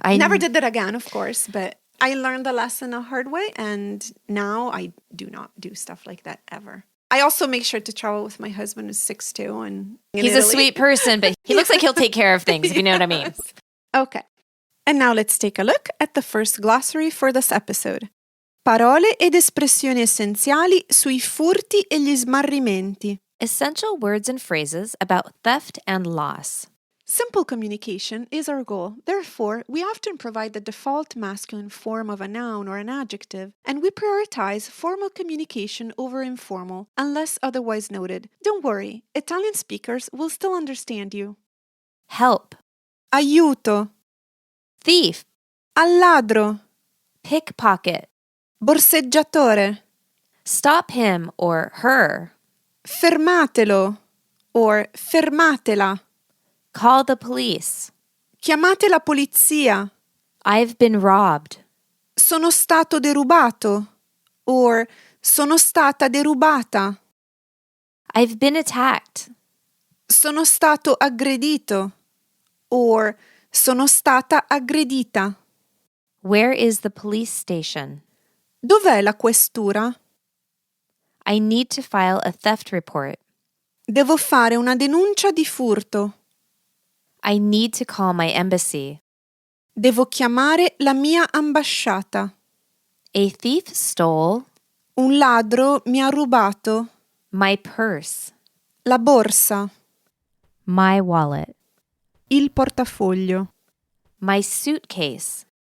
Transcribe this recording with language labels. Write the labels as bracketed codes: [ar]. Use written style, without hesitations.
[en] I never did that again, of course, but I learned the lesson the hard way. And now I do not do stuff like that ever. I also make sure to travel with my husband, who's 6'2", and he's a sweet person, but he looks like he'll take care of things, if you know what I mean. Okay. And now let's take a look at the first glossary for this episode. [it] Parole ed espressioni essenziali sui furti e gli smarrimenti. [en] Essential words and phrases about theft and loss. Simple communication is our goal. Therefore, we often provide the default masculine form of a noun or an adjective, and we prioritize formal communication over informal, unless otherwise noted. Don't worry, Italian speakers will still understand you. Help. [it] Aiuto. [en] Thief. [it] Al ladro. [en] Pickpocket. [it] Borseggiatore. [en] Stop him or her. [it] Fermatelo or fermatela. [en] Call the police. [it] Chiamate la polizia. [en] I've been robbed. [it] Sono stato derubato or sono stata derubata. [en] I've been attacked. [it] Sono stato aggredito or sono stata aggredita. [en] Where is the police station? [it] Dov'è la questura? [en] I need to file a theft report. [it] Devo fare una denuncia di furto. [en] I need to call my embassy. [it] Devo chiamare la mia ambasciata. [en] A thief stole. [it] Un ladro mi ha rubato. [en] My purse. [it] La borsa. [en] My wallet. [it] Il portafoglio. [en] My suitcase.